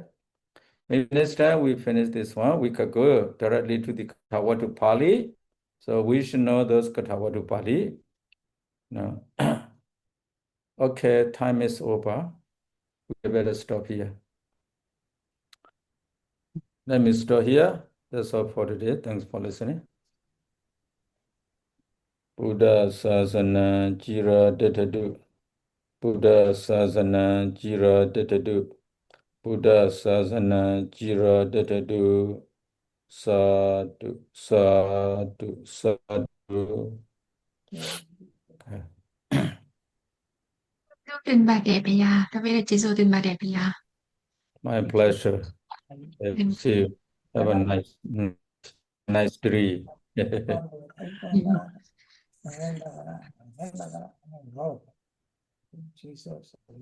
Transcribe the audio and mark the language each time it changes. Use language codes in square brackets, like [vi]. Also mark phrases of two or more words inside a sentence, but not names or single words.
[en] Maybe next time we finish this one, we could go directly to the Katawatu Pali. So we should know those Katawatu Pali. No. Okay, time is over. We better stop here. Let me stop here. That's all for today. Thanks for listening. [pi] Buddha Sasana Jira Detadu. Buddha Sasana Jira Detadu. Buddha Sasana Jira Detadu. Sadhu, sadhu, sadhu. [my] တင်ပါတယ်ဗျာတပည့်ကျေးဇူးတင်ပါတယ်ဗျာ [en] My pleasure. See you. Have a nice day. Jesus.